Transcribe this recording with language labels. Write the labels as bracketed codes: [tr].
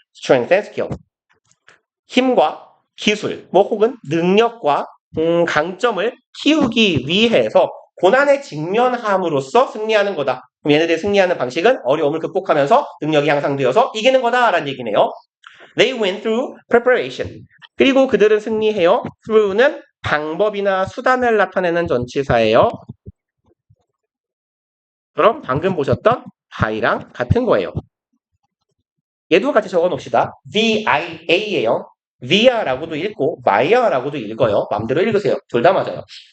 [en] strength and skill. [ko] 힘과 기술, 뭐 혹은 능력과 강점을 키우기 위해서 고난에 직면함으로써 승리하는 거다. 그럼 얘네들이 승리하는 방식은 어려움을 극복하면서 능력이 향상되어서 이기는 거다라는 얘기네요. [en] They win through preparation. [ko] 그리고 그들은 승리해요. through는 방법이나 수단을 나타내는 전치사예요. 그럼 방금 보셨던 by랑 같은 거예요. 얘도 같이 적어 놓읍시다. via예요. via라고도 읽고 via라고도 읽어요. 마음대로 읽으세요. 둘 다 맞아요.